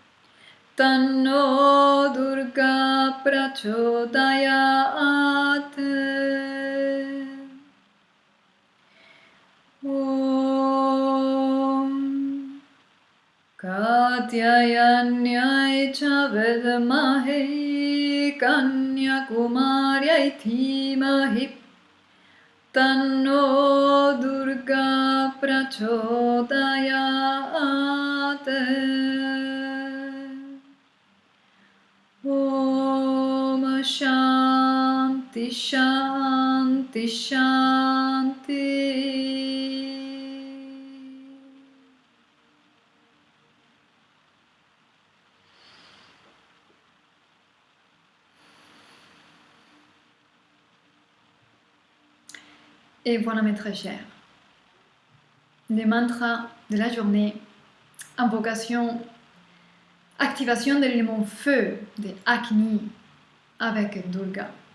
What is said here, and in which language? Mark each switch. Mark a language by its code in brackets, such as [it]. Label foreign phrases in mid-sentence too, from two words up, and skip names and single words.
[sa] तन्नो दुर्गा प्रचोदयते ॐ कात्यायन्यै च विद्महे कन्याकुमार्यै धीमहि तन्नो दुर्गा प्रचोदयते ॐ शान्ति शान्ति शान्ति Et [fr] voilà mes très chers, les mantras de la journée, invocation, activation de l'élément feu, de Agni avec Durga.